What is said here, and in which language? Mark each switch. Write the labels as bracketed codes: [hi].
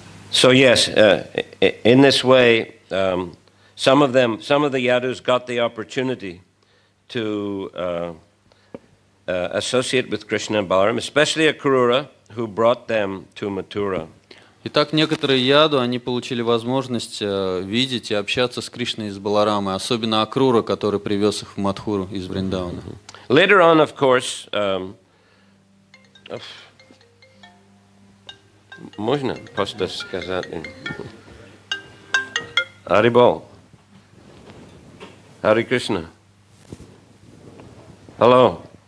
[en] So yes, in this way, some of the Yadus got the opportunity to associate with Krishna and Balaram, especially Akrura, who brought them to Mathura. [ru] Итак, некоторые яду, они получили возможность видеть и общаться с Кришной и с Баларамой, особенно Акрура, который привез их в Мадхуру из Вриндавана. [en] Later on, of course, [ru] можно просто сказать. [en] Haribol. Hare Krishna. Hello.